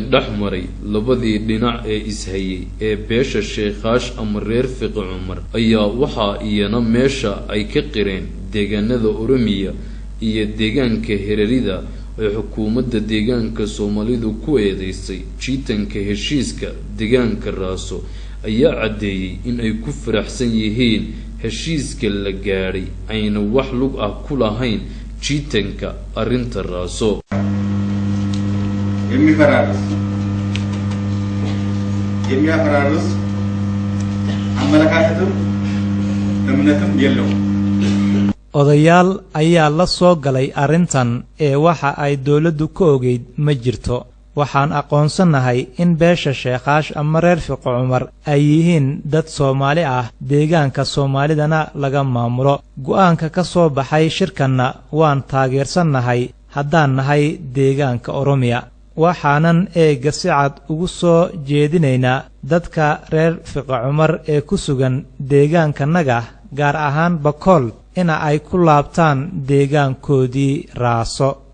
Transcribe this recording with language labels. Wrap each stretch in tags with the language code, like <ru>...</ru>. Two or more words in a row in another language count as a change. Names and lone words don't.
<so>dhexmaray labadii dhinac ee ishayay ee beesha sheekaash ama reer fiqi cumar ayaa waxaa iyana meesha ay ka qireen deegaanada Oromiya iyo deegaanka Herarida ee xukuumadda deegaanka Soomaalidu ku eedeysay jiitanka heshiiska deegaanka raaso ayaa cadeeyay in ay ku faraxsan yihiin heshiiska la gaaray ayna wax lug ah ku lahayn jiitanka arinta raaso</so> <am>የሚያፈራርስ አመለካከትም እምነትም የለው</am> <so>odayaal ayaa la soo galay arrintan ee waxa ay dawladdu ka ogeyd ma jirto waxaan aqoonsanahay in beesha sheekaash ama reer fiqi cumar ay yihiin dad Soomaali ah deegaanka Soomaalidana laga maamulo go'aanka ka soo baxay shirkanna waan taageersanahay haddaan nahay deegaanka Oromiya waxaanan eega si cad ugu soo jeedinaynaa dadka reer fiqi cumar ee ku sugan deegaankanaga gaar ahaan Bakool in ay ku laabtaan deegaankoodii raaso</so>